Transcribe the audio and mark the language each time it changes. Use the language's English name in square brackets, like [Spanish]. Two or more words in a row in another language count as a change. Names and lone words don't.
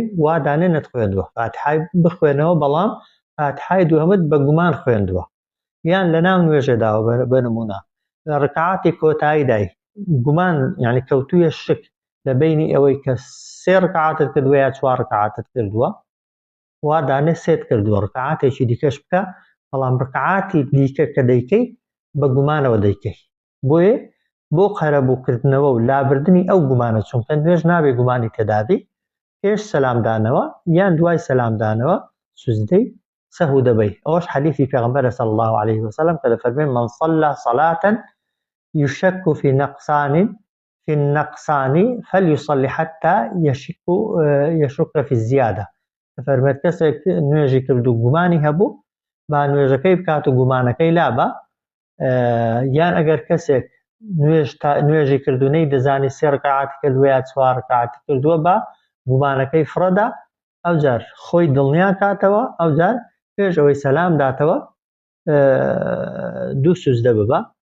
[Central Kurdish] وا دانێ نەتخوێندووە، فاتحای بخوێنەوە بەڵام فاتحای دووهەمت بە گومان خوێندووە، یان لە ناو نوێژێداوە بەنمونە لە ڕکعاتی کۆتاییدای گومان یعنی کەوتوویە شک لە بینی ئەوەی کە 3 ڕکعاتت کردووە یا 4 ڕکعاتت کردووە، وا دانێ 3 کردووە، ڕکعاتێکی دیکەش بکە، بەڵام ڕکعاتی دیکە کە دەیکەی بە گومانەوە دەیکەی. بۆیە بۆ قەرەبووکردنەوە و لابردنی ئەو گومانە چونکە نوێژ نابێ گومانی تێدابی، پێش سەلامدانەوە یان دوای سەلامدانەوە سوزدەی سەهوو دەبەی. ئەوەش حەدیثی پێغەمبەرە [Arabic] صلی الله عليه وسلم [Central Kurdish] کە دەفەرمێ [Arabic] من صلى صلاة يشك في النقصان فليصلي حتى يشك في الزيادة. [Central Kurdish] دەفەرمێت کەسێک نوێژی کرد و گومانی هەبوو با نوێژەکەی بکات و گومانەکەی لابە، یان ئەگەر کەسێک نوێژی کردوونەی دەزانی 3 ڕکعاتی کردووە یا 4 ڕکعاتی کردووە بە گومانەکەی فڕەدا، ئەوجار خۆی دڵنیا کاتەوە، ئەوجار پێش ئەوەی سەلام داتەوە 2 سوزدە ببە.